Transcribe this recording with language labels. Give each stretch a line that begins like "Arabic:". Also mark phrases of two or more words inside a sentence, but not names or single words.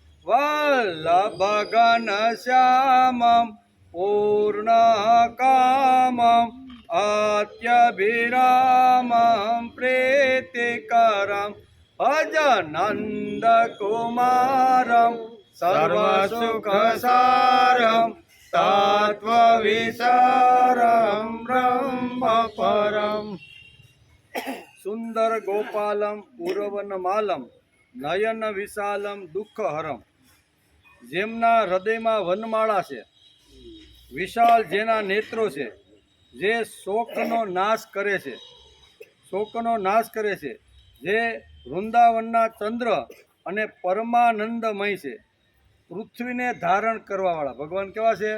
Sanskrit: वल्लभघनश्यामं पूर्णकामम् अत्यभिरामं प्रीतिकरं भजनन्दकुमारं सर्वसुखसारं तत्त्वविचारं ब्रह्मपरम्। सुंदर गोपालम पूर्ववनमालम नयन विशालम दुःखहरम।
Gujarati: જેમના હૃદયમાં વનમાળા છે, વિશાળ જેના નેત્રો છે, જે શોકનો નાશ કરે છે, જે વૃંદાવનના ચંદ્ર અને પરમાનંદમય છે, પૃથ્વીને ધારણ કરવાવાળા ભગવાન કેવા છે?